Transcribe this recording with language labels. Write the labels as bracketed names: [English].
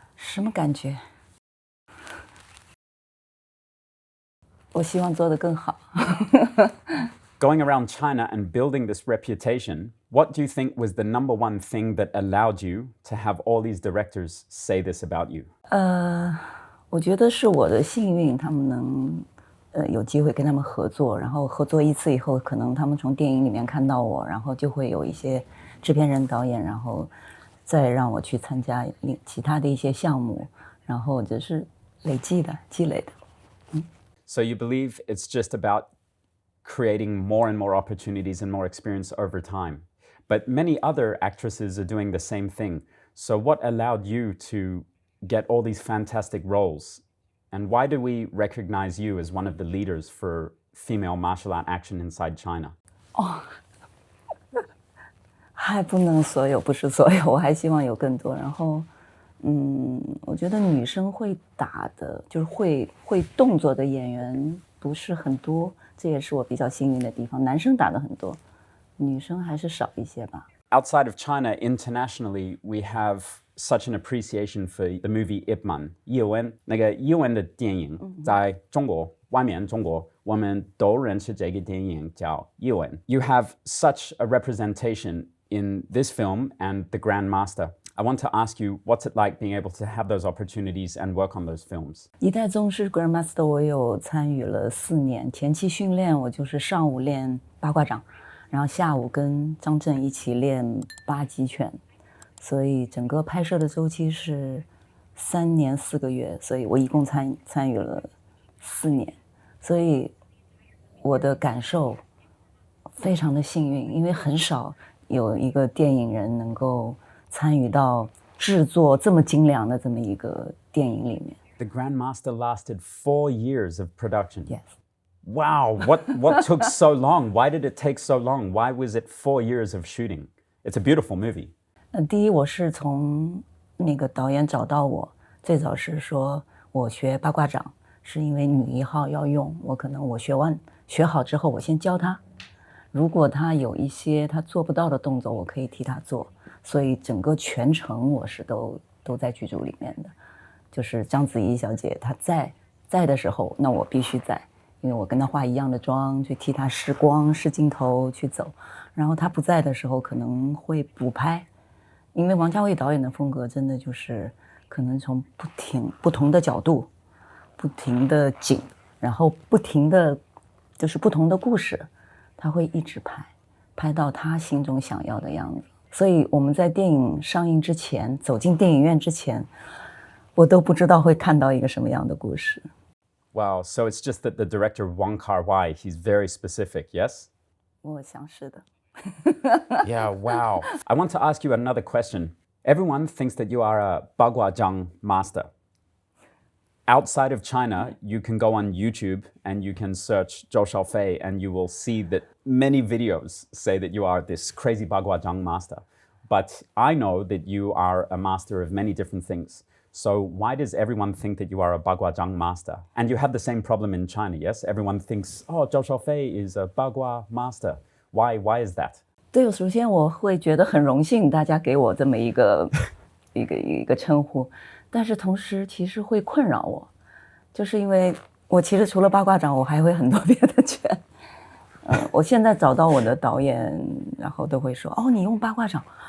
[Chinese] 什么感觉？我希望做得更好。 [English] Going around China and building this reputation, what do you think was the number one thing that allowed you to have all these directors say this about you? [Chinese] 我觉得是我的幸运，他们能有机会跟他们合作，然后合作一次以后，可能他们从电影里面看到我，然后就会有一些制片人、导演，然后再让我去参加其他的一些项目，然后这是累积的、积累的。 [English] So you believe it's just about creating more and more opportunities and more experience over time. But many other actresses are doing the same thing. So what allowed you to get all these fantastic roles? And why do we recognize you as one of the leaders for female martial art action inside China? [Chinese] 还不能所有，不是所有，我还希望有更多。然后，我觉得女生会打的，就是会动作的演员不是很多。这也是我比较幸运的地方，男生打的很多，女生还是少一些吧。 [English] Outside of China, internationally, we have such an appreciation for the movie Ip Man, Ye Wen. [Chinese] 那个叶问的电影在中国，外面中国，我们都认识这个电影叫叶问。 [English] You have such a representation in this film and The Grandmaster. I want to ask you, what's it like being able to have those opportunities and work on those films? [Chinese] 一代宗师 Grandmaster 我有参与了4年，前期训练我就是上午练八卦掌，然后下午跟张震一起练8极拳，所以整个拍摄的周期是3年4个月，所以我一共参与了4年，所以我的感受非常的幸运，因为很少有一个电影人能够参与到制作这么精良的这么一个电影里面。 [English] The Grandmaster lasted 4 years of production. Yes. Wow, what took so long? Why did it take so long? Why was it 4 years of shooting? It's a beautiful movie. [Chinese] 第一，我是从那个导演找到我，最早是说我学八卦掌，是因为女一号要用，我学好之后，我先教他，如果他有一些他做不到的动作，我可以替他做，所以整个全程我是都在剧组里面的。就是章子怡小姐她在的时候，那我必须在，因为我跟她化一样的妆，去替她试光、试镜头去走。然后她不在的时候，可能会补拍，因为王家卫导演的风格真的就是可能从不同的角度、不停的景，然后不停的就是不同的故事，他会一直拍到他心中想要的样子。所以我们在电影上映之前，走进电影院之前，我都不知道会看到一个什么样的故事。 [English] Wow, so it's just that the director Wong Kar-wai, he's very specific, yes? [Chinese] 我想是的。 [English] Yeah, wow. I want to ask you another question. Everyone thinks that you are a Baguazhang master. Outside of China, you can go on YouTube and you can search Zhou Xiaofei and you will see that many videos say that you are this crazy Baguazhang master. But I know that you are a master of many different things. So why does everyone think that you are a Baguazhang master? And you have the same problem in China, yes? Everyone thinks, oh, Zhou Xiaofei is a Bagua master. Why is that? [Chinese] 对，首先我会觉得很荣幸，大家给我这么一个称呼，但是同时其实会困扰我，就是因为我其实除了八卦掌，我还会很多别的拳。我现在找到我的导演，然后都会说，哦，你用八卦掌。